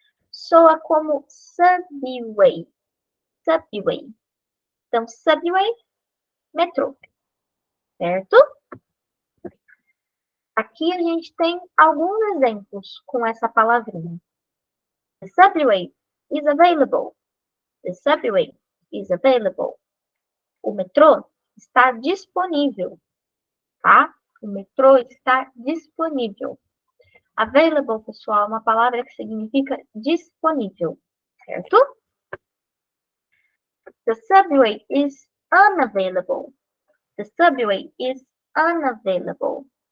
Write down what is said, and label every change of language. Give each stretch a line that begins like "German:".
Portuguese: Soa como subway. Subway. Então, subway, metrô. Certo? Aqui a gente tem alguns exemplos com essa palavrinha.
English: The subway is available. The subway is available.
Portuguese: O metrô está disponível, tá? O metrô está disponível. Available, pessoal, é uma palavra que significa disponível, certo?
English: The subway is unavailable. The subway is unavailable.